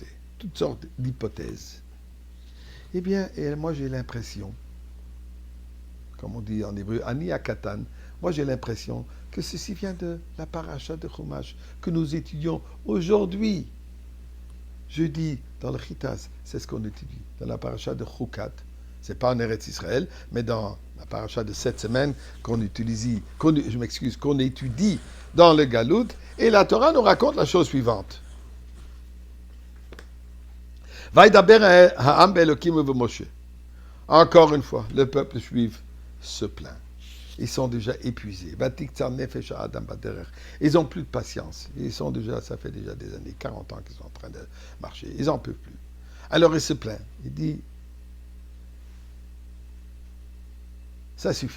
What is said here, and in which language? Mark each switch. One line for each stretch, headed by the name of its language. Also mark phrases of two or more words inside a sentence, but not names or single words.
French: Toutes sortes d'hypothèses. Eh bien, et moi j'ai l'impression, comme on dit en hébreu,
Hebrew: אני הקטן,
French: moi j'ai l'impression que ceci vient de la paracha de Chumash que nous étudions aujourd'hui. Jeudi, dans le Chitas, c'est ce qu'on étudie. Dans la paracha de Chukat, c'est pas en Eretz Israël, mais dans la paracha de cette semaine qu'on étudie dans le Galout. Et la Torah nous raconte la chose suivante.
Hebrew: וידבר העם באלוקים ובמשה.
French: Encore une fois, le peuple juif se plaint. Ils sont déjà épuisés. Ils n'ont plus de patience. Ça fait déjà des années, 40 ans qu'ils sont en train de marcher. Ils n'en peuvent plus. Alors il se plaint. Il dit, ça suffit.